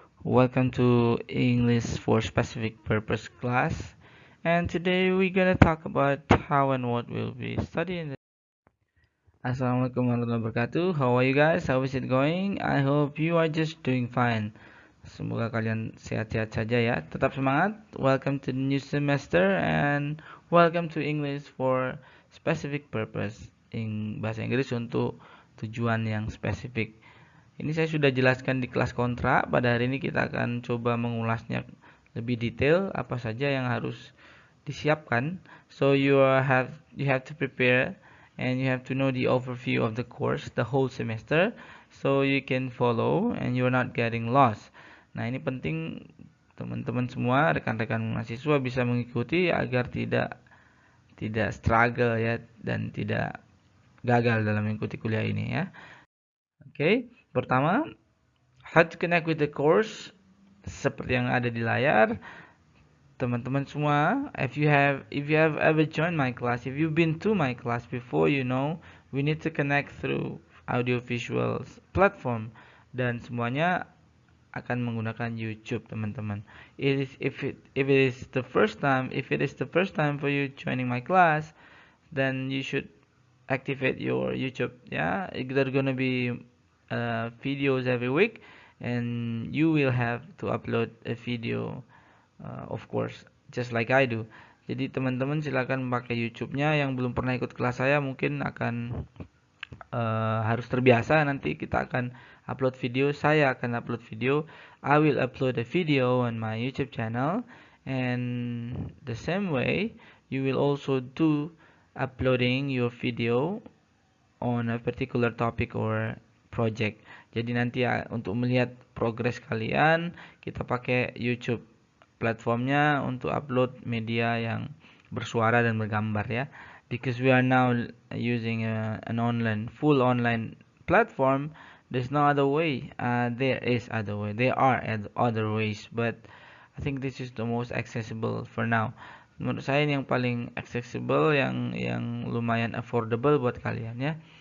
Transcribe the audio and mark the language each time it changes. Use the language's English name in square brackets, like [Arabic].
[English] Welcome to English for Specific Purpose class. And today we're gonna talk about how and what we'll be studying. Assalamualaikum warahmatullahi wabarakatuh. How are you guys? How is it going? I hope you are just doing fine. [Indonesian] Semoga kalian sehat-sehat saja ya. Tetap semangat. [English] Welcome to the new semester and welcome to English for Specific Purpose. [Indonesian] Bahasa Inggris untuk tujuan yang spesifik. Ini saya sudah jelaskan di kelas kontra. Pada hari ini kita akan coba mengulasnya lebih detail apa saja yang harus disiapkan. [English] So you have to prepare and you have to know the overview of the course the whole semester so you can follow and you're not getting lost. [Indonesian] Nah, ini penting teman-teman semua, rekan-rekan mahasiswa bisa mengikuti agar tidak struggle ya dan tidak gagal dalam mengikuti kuliah ini ya. Oke, pertama, [English] how to connect with the course [Indonesian] seperti yang ada di layar. Teman-teman semua, [English] if you have ever joined my class, if you've been to my class before, you know we need to connect through audio visual platform [Indonesian] dan semuanya akan menggunakan YouTube, teman-teman. [English] If it is the first time for you joining my class, then you should activate your YouTube. Yeah, there gonna be videos every week, and you will have to upload a video, of course, just like I do. [Indonesian] Jadi teman-teman silakan memakai YouTube-nya. Yang belum pernah ikut kelas saya mungkin akan harus terbiasa. Nanti kita akan upload video. Saya akan upload video. [English] I will upload a video on my YouTube channel, and the same way you will also do uploading your video on a particular topic or project. [Indonesian] Jadi nanti ya untuk melihat progres kalian, kita pakai YouTube platformnya untuk upload media yang bersuara dan bergambar ya. [English] Because we are now using an full online platform, there's no other way. There is other way. There are other ways, but I think this is the most accessible for now. [Indonesian] Menurut saya ini yang paling accessible, yang lumayan affordable buat kalian ya.